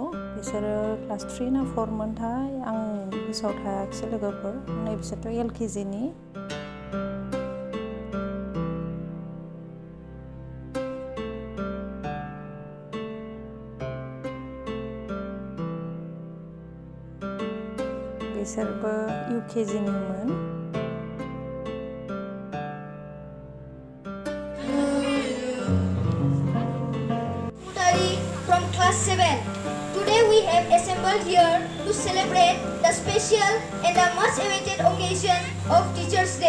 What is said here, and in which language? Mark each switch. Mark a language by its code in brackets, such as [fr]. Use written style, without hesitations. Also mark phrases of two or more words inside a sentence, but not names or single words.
[brx] बिसोरो क्लास 3 ना 4 मोनथाय आं गोसोआव थायाखिसै लोगोफोर नै बिसोरथ' LKG नि बिसोरबो UKG निमोन [en] from class 7. Today we have assembled here to celebrate the special and the much awaited occasion of Teachers Day.